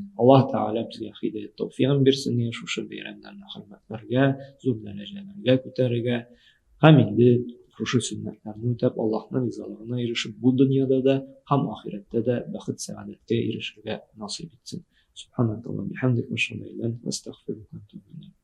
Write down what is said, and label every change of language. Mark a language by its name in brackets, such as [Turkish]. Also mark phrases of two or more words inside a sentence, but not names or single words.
[Uzbek] Alloh taolo bizga hidoyat tavfiq bersin, shu bayramlarni hurmatlarga, zo'r darajalarga ko'tarishga, hamda shu sunnatlarni o'tab Allohning rizolig'iga erishib, bu dunyoda da ham oxiratda da baxt saodatga erishishga nasib etsin. [Arabic] سبحان الله وبحمده، وأشهد أن لا إله إلا أنت، أستغفرك وأتوب إليك.